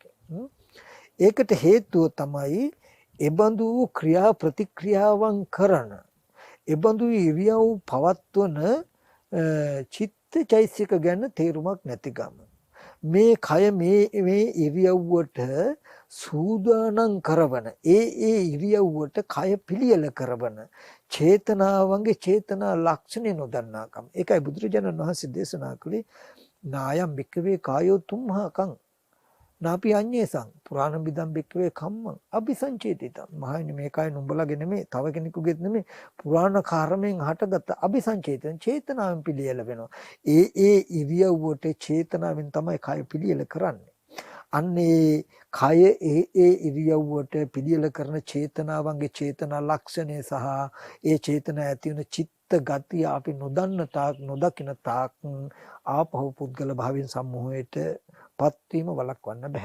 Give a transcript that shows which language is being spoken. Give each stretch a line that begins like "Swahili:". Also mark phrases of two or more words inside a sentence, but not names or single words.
Sinhala: ඒකට හේතුව තමයි එබඳු ක්‍රියා ප්‍රතික්‍රියාවන් කරන එබඳු ඉරියව් පවත්වන චිත්තචෛසික ගැන තේරුමක් නැතිකම. මේ කය මේ ඉරියව්වට සූදානම් කරවන ඒ ඉරියව්වට කය පිළියෙල කරවන චේතනාවන්ගේ චේතනා ලක්ෂණ නොදන්නාකම. ඒකයි බුදුරජාණන් වහන්සේ දේශනා කළේ
Pali: නායම් භික්කවේ කායෝ තුම්හකං නාපි අඤ්ඤේසං පුරාණ බිදම් භික්කවේ කම්මං අபிසංචේතිතං.
Sinhala: මහණෙනි මේ කය නුඹලගේ නෙමෙයි තව කෙනෙකුගේත් නෙමෙයි පුරාණ කර්මයෙන් හටගත්ත අபிසංචේතන චේතනාවෙන් පිළියෙල වෙනවා. ඒ ඉරියව්වට චේතනාවෙන් තමයි කය පිළියෙල කරන්නේ. අන්නේ කය ඒ ඉරියව්වට පිළියෙල කරන චේතනාවන්ගේ චේතනා ලක්ෂණය සහ ඒ චේතනා ඇති වෙන චිත්ත ගතිය අපි නොදන්න තාක් නොදකින තාක් ආපහු පුද්ගල භාවයෙන් සම්මෝහයට පත්වීම වළක්වන්න බෑ.